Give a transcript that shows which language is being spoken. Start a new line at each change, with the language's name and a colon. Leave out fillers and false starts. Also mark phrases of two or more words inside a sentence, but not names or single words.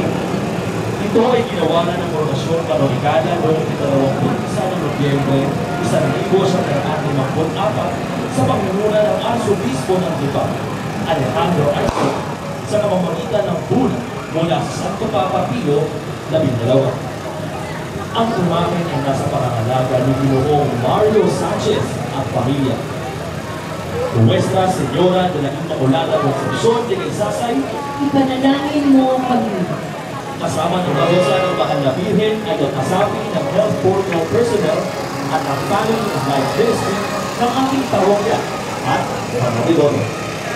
Filipino: Ito ay ginawa na ng Formasyon Kanonikada noong 21 ng Nobyembre 1954 sa pangunguna ng Arsobispo ng Lipa, Alejandro Arce, sa pamamagitan ng bull mula sa Santo Papa Pio XII. Ang imahe ay nasa pangangalaga ni Ginoong Mario Sanchez at pamilya.
Spanish: Nuestra Señora de la Inmaculada Concepción de Kaysasay,
Filipino: ipanalangin mo kami. Kasama ng Barosa ng Mahal na Birhen ay ang kasabi ng Health Board ng Personnel at ang Family of Life Ministry ng aking parokya at mga